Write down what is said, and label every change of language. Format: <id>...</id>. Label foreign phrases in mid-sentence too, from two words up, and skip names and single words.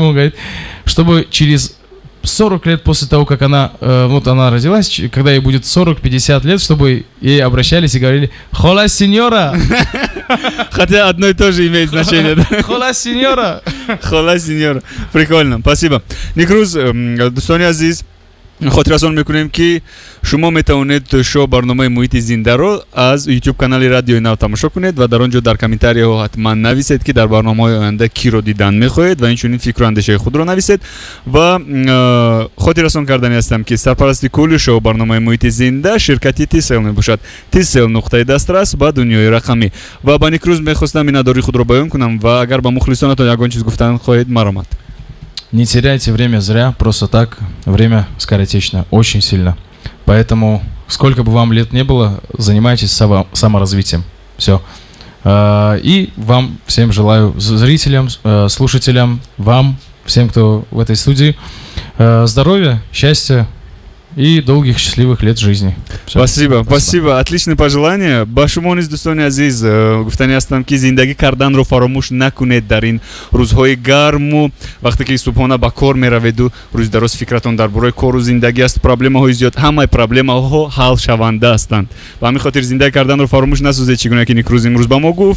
<ru>Он говорит, чтобы через 40 лет после того, как она родилась, когда ей будет 40-50 лет, чтобы ей обращались и говорили</ru> <es>«Hola, señora!»</es> <ru>Хотя одно и то же имеет значение, да?</ru> <es>«¡Hola, señora!» «Hola, señora!»</es> <ru>Прикольно, спасибо.</ru> <tg>Никруз, Дустани Азиз,</tg> <fa>خاطرتون میکنیم که شما میتونید شو برنامه محیط زنده رو از یوتیوب کانال رادیو ناو تماشا کنید و در آنجا در کامنتاری ها حتما نویسید که در برنامه‌های آینده کی رو دیدن میخواهید و اینچنین فکر و اندیشه خود رو نویسید و خاطرتون کردنی هستم که سرپرستی کل شو برنامه محیط زنده شرکتی تیسل میباشد. تیسل نقطه دسترس به دنیای رقمی و با نیکروز میخواستم این اداری خود رو بیان کنم و اگر با مخلصانتون یگان چیز گفتن خواهید مرامت.</fa> <ru>Не теряйте время зря, просто так. Время скоротечно, очень сильно. Поэтому, сколько бы вам лет не было, занимайтесь саморазвитием. Все. И вам всем желаю, зрителям, слушателям, вам, всем, кто в этой студии, здоровья, счастья и долгих счастливых лет жизни. Все. Спасибо. Отличные пожелания.</ru> <tg>Ба шумо низ дӯстони азиз гуфтани ҳастам ки зиндагӣ карданро фаромӯш накунед дар ин рӯзҳои гарму вақте ки субҳона ба кор мераведу рӯзи дароз фикратон дар бораи кору зиндагӣ аст. проблемаҳои зиёд, ҳамаи проблемаҳо ҳал шаванда ҳастанд. Ба ҳамин хотир зиндаги карданро фаромӯш насозед, чӣ гуна ки Никрӯз имрӯз ба мо гуфт.</tg>